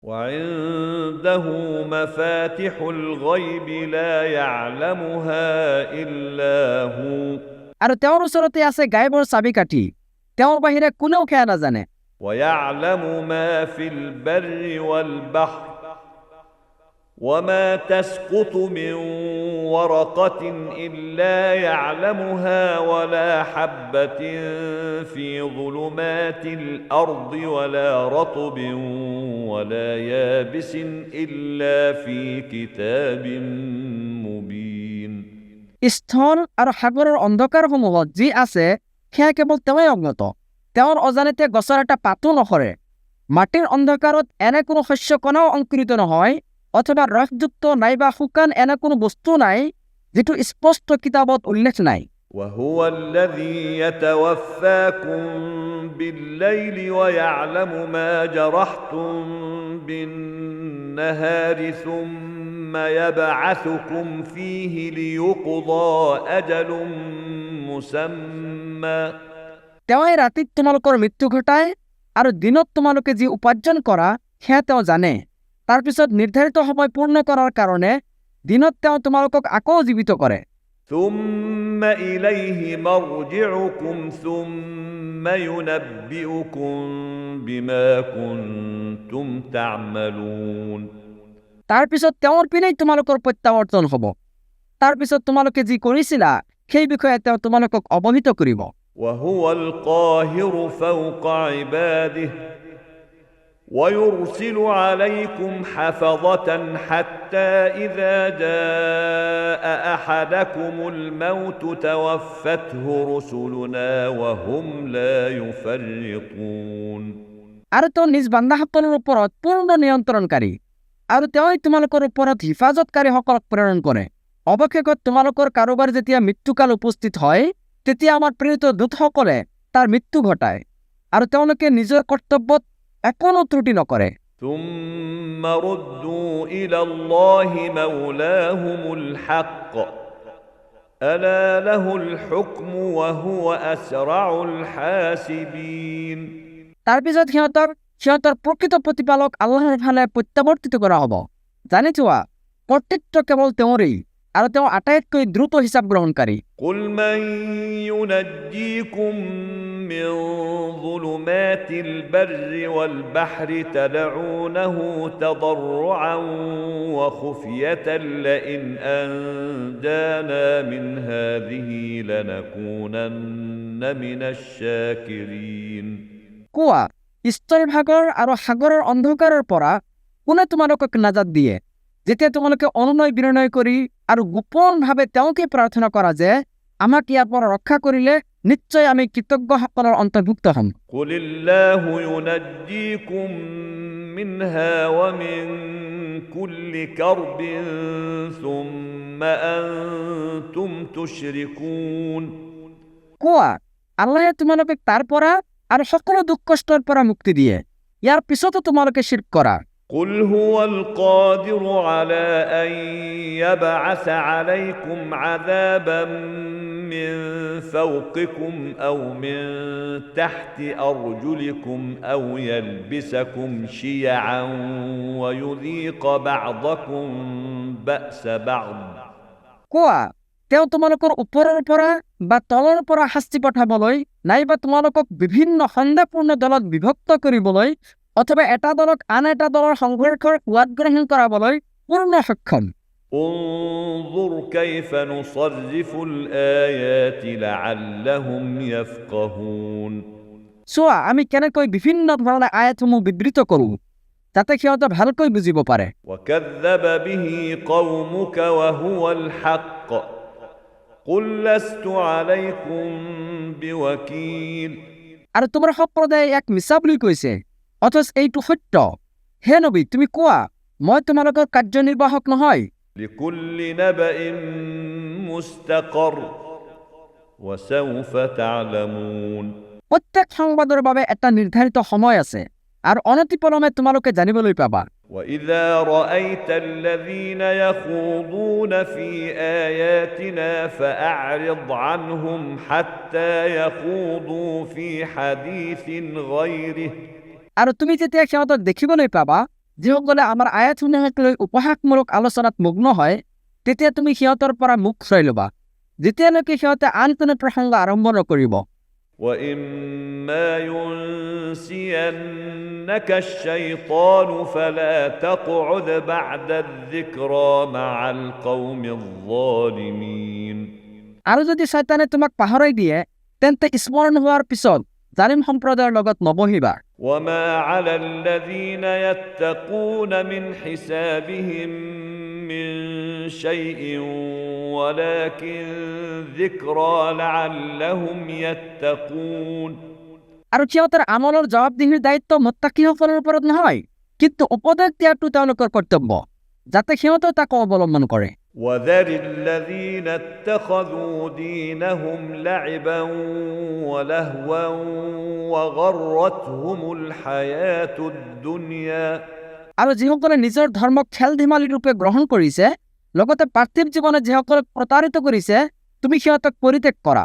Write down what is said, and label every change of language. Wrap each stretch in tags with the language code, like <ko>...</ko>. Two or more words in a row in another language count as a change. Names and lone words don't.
<ar>وعنده مفاتح الغيب لا يعلمها إلا هو</ar> <as>আৰু তেওঁৰ ওচৰতে আছে গায়বৰ চাবিকাঠি, তেওঁৰ বাহিৰে কোনেও সেয়া নাজানে।</as> <ar>ويعلم ما في البر والبحر وما تسقط من ورقة إلا يعلمها ولا حبة في ظلمات الأرض ولا رطب ولا يابس إلا في كتاب مبين</ar> <as>স্থল আৰু সাগৰৰ অন্ধকাৰসমূহত যি আছে সেয়া কেৱল তেওঁই অজ্ঞাত। তেওঁৰ অজানিতে গছৰ এটা পাতো নসৰে, মাটিৰ অন্ধকাৰত এনে কোনো শস্য কণাও অংকুৰিত নহয়, অথবা ৰসযুক্ত নাইবা শুকান এনে কোনো বস্তু নাই যিটো স্পষ্ট কিতাপত উল্লেখ নাই।</as> <ar>وهو الذي يتوفاكم بالليل ويعلم ما جرحتم بالنهار ثم يبعثكم فيه ليقضى أجل مسمى</ar> <as>তেওঁই ৰাতিত তোমালোকৰ মৃত্যু ঘটায় আৰু দিনত তোমালোকে যি উপাৰ্জন কৰা সেয়া তেওঁ জানে। তাৰপিছত নিৰ্ধাৰিত সময় পূৰ্ণ কৰাৰ কাৰণে দিনত তেওঁ তোমালোকক আকৌ জীৱিত কৰে।</as> <ar>ثم إليه مرجعكم ثم ينبئكم بما كنتم تعملون</ar> <as>তাৰপিছত তেওঁৰ পিনেই তোমালোকৰ প্ৰত্যাৱৰ্তন হ'ব। তাৰপিছত তোমালোকে যি কৰিছিলা সেই বিষয়ে তেওঁ তোমালোকক অৱহিত কৰিব।</as> <ar>وهو القاهر فوق عباده ويرسل عليكم حفظة حتى إذا جاء أحدكم الموت توفته رسلنا وهم لا يفرطون</ar> <as>আৰু তেওঁ নিজ বান্দাসকলৰ ওপৰত পূৰ্ণ নিয়ন্ত্ৰণকাৰী, আৰু তেওঁই তোমালোকৰ ওপৰত হিফাজতকাৰীসকলক প্ৰেৰণ কৰে। অৱশেষত তোমালোকৰ কাৰোবাৰ যেতিয়া মৃত্যুকাল উপস্থিত হয় তেতিয়া আমাৰ প্ৰেৰিত দূতসকলে তাৰ মৃত্যু ঘটায়, আৰু তেওঁলোকে নিজৰ কৰ্তব্যত একোনো ত্ৰুটি নকৰে।</as> <ar>ثم ردوا إلى الله مولاهم الحق ألا له الحكم وهو أسرع الحاسبين</ar> <as>তাৰপিছত সিহঁতৰ প্ৰকৃত প্ৰতিপালক আল্লাহৰ ফালে প্ৰত্যাৱৰ্তিত কৰা হ'ব। জানি থোৱা কৰ্তৃত্ব কেৱল তেওঁৰেই, আৰু তেওঁ আটাইতকৈ দ্ৰুত হিচাপ গ্ৰহণকাৰী।</as> <ar>قل من ينجيكم من ظلمات البر والبحر تدعونه تضرعا وخفية لئن أنجانا من هذه لنكونن من الشاكرين</ar> <as>কোৱা, স্থলভাগৰ আৰু সাগৰৰ অন্ধকাৰৰ পৰা কোনে তোমালোকক নাজাত দিয়ে, যেতিয়া তোমালোকে অনুনয় বিনয় কৰি আৰু গোপনভাৱে তেওঁকে প্ৰাৰ্থনা কৰা যে আমাক ইয়াৰ পৰা ৰক্ষা কৰিলে নিশ্চয় আমি কৃতজ্ঞসকলৰ অন্তৰ্ভুক্ত হ'ম।</as> <ar>قل الله ينجيكم منها ومن كل كرب ثم أنتم تشركون</ar> <as>কোৱা, আল্লাহে তোমালোকক তাৰ পৰা আৰু সকলো দুখ কষ্টৰ পৰা মুক্তি দিয়ে, ইয়াৰ পিছতো তোমালোকে শিৰক কৰা।</as> <ar>قل هو القادر على أن يبعث عليكم عذابا من فوقكم أو من تحت أرجلكم أو يلبسكم شيعا ويذيق بعضكم بأس بعض</ar> <as>কোৱা, তেওঁ তোমালোকৰ ওপৰৰ পৰা বা তলৰ পৰা শাস্তি পঠাবলৈ নাইবা তোমালোকক বিভিন্ন সন্দেহপূৰ্ণ দলত বিভক্ত কৰিবলৈ অথবা এটা দলক আন এটা দলৰ সংঘৰ্ষৰ সোৱাদ গ্ৰহণ কৰাবলৈ পূৰ্ণ সক্ষম।</as> <ar>انظر كيف نصرف الآيات لعلهم يفقهون</ar> <as>চোৱা, আমি কেনেকৈ বিভিন্ন ধৰণৰ আয়াতসমূহ বিবৃত কৰোঁ যাতে সিহঁতে ভালকৈ বুজিব পাৰে।</as> <ar>وكذب به قومك وهو الحق قل لست عليكم بوكيل</ar> <as>আৰু তোমাৰ সম্প্ৰদায়ে ইয়াক মিছা বুলি কৈছে, অথচ এইটো সত্য। হে নবী, তুমি কোৱা, মই তোমালোকৰ কাৰ্যনিৰ্বাহক নহয়।</as> <ar>لكل نبأ مستقر وسوف تعلمون</ar> <as>প্ৰত্যেক সংবাদৰ বাবে এটা নিৰ্ধাৰিত সময় আছে, আৰু অনতিপলমে তোমালোকে জানিবলৈ পাবা।</as> <ar>وإذا رأيت الذين يخوضون في آياتنا فأعرض عنهم حتى يخوضوا في حديث غيره</ar> <as>আৰু তুমি যেতিয়া সিহঁতক দেখিবলৈ পাবা যিসকলে আমাৰ আয়াতসমূহক লৈ উপহাসমূলক আলোচনাত মগ্ন হয় তেতিয়া তুমি সিহঁতৰ পৰা মুখ ঘূৰাই ল'বা যেতিয়ালৈকে সিহঁতে আন কোনো প্ৰসংগ আৰম্ভ নকৰিব</as> <ar>وإما ينسينك الشيطان فلا تقعد بعد الذكرى مع القوم الظالمين</ar> <as>আৰু যদি শয়তানে তোমাক পাহৰাই দিয়ে তেন্তে স্মৰণ হোৱাৰ পিছত জালিম সম্প্ৰদায়ৰ লগত নবহিবা</as> <ar>وما على الذين يتقون من حسابهم من شيء ولكن ذكرى لعلهم يتقون</ar> <as>আৰু সিহঁতৰ আমলৰ জবাবদিহিৰ দায়িত্ব মুত্তাকিসকলৰ ওপৰত নহয় কিন্তু উপদেশ দিয়াটো তেওঁলোকৰ কৰ্তব্য যাতে সিহঁতে তাক অৱলম্বন কৰে</as> <ar>وذر الذين اتخذوا دينهم لعبا ولهوا وغرتهم الحياة الدنيا</ar> <as>আৰু যিসকলে নিজৰ ধৰ্মক খেল ধেমালি ৰূপে গ্ৰহণ কৰিছে লগতে পাৰ্থিৱ জীৱনে যিসকলক প্ৰতাৰিত কৰিছে তুমি সিহঁতক পৰিত্যাগ কৰা</as>